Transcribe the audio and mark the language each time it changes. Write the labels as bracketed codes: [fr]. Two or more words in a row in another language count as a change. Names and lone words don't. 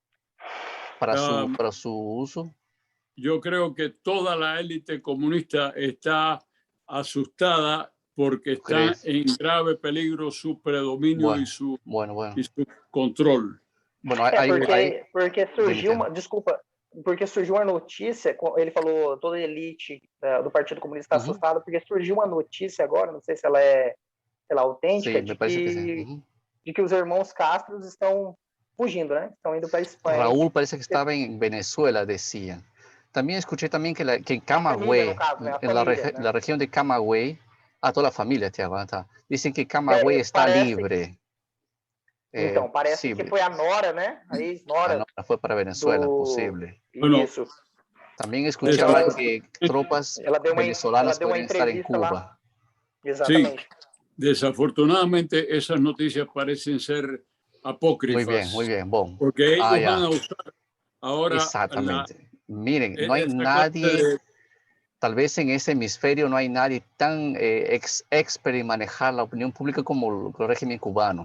[es] um, Para su uso? yo creo que toda la élite comunista está asustada porque ¿Tú está crees? en grave peligro su predominio Bueno, bueno, y bueno. su control. Bueno, [pt] É, [es] hay, porque dime, [pt] surgiu uma. Desculpa, porque surgiu uma notícia, ele falou, toda a elite do Partido Comunista está Ujú. assustada, porque surgiu uma notícia agora, não sei se ela é, sei lá, autêntica, [es] Sí, me parece que sí. Ujú. [pt] de que os irmãos Castro estão fugindo, né? Estão indo para a Espanha. [es] Raúl parece que estaba en Venezuela, decían. También escuché también que en [pt] A família, no [es] Camagüey, [pt] caso, né? A [es] en [pt] família, né? [es] la región de Camagüey, a toda la familia te aguanta. Dicen que Camagüey está [pt] Parece, [es] libre. [pt] então, parece [es] Sí, [pt] que foi a Nora, né? A ex-Nora [es] no, fue para Venezuela, [pt] do... [es] posible. Bueno, [pt] Isso. [es] También escuché [pt] Então, [es] hablar que tropas [pt] ela [es] venezolanas [pt] deu uma [es] podrían estar en [pt] entrevista lá. [es] Cuba. sí, [pt] Exatamente. [es] desafortunadamente esas noticias parecen ser Muy apócrifas bien, bon. porque Ah, ellos van ya, a usar ahora exactamente. Miren, no hay esa clase nadie, tal vez en ese hemisferio no hay nadie tan expert en manejar la opinión pública como el régimen cubano.